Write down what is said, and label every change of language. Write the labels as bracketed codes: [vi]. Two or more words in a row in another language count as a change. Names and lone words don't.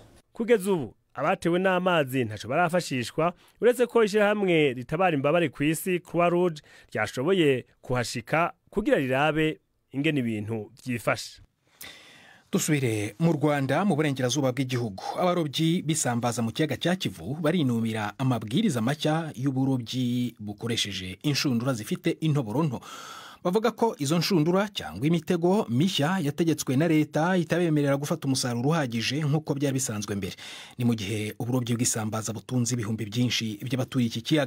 [rn] Kugeza ubu abatewe n'amazi ntaco barafashishwa uretse ko ishyirahamwe ritabara imbabare ku isi Croix Rouge ryashoboye kuhashika kugira rirabe ingene ibintu byifashe. [rw] Dusubire mu Rwanda mu burengerazuba bw'igihugu abarobyi bisambaza mu kiyaga cya Kivu barinumira amabwiriza mashya y'uburobyi bukoresheje inshundura zifite intoboro nto. Bavuga ko izo nshundura cyangwa imitego mishya yategetswe na leta itabemerera gufata umusaruro uhagije nk'uko byari bisanzwe mbere. Ni mu gihe uburobyi bw'isambaza butunze ibihumbi byinshi by'abatuye iki kiyaga.